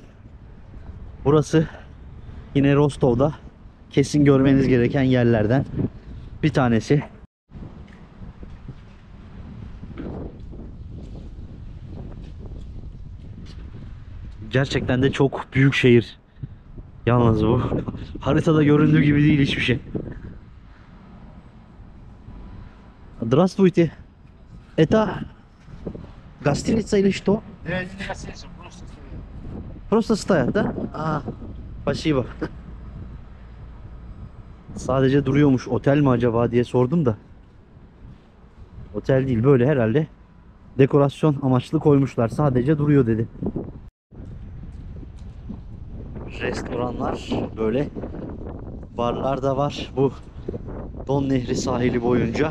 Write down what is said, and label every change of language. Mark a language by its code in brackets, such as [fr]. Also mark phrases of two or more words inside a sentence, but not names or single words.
[tr] Burası yine Rostov'da kesin görmeniz gereken yerlerden bir tanesi. Gerçekten de çok büyük şehir. Yalnız bu haritada göründüğü gibi değil hiçbir şey. [ru] Здравствуйте. Это гостиница или что? Просто стоят, да? Спасибо. [tr] Sadece duruyormuş. Otel mi acaba diye sordum da. Otel değil, böyle herhalde dekorasyon amaçlı koymuşlar. Sadece duruyor dedi. Restoranlar, böyle barlar da var bu Don Nehri sahili boyunca.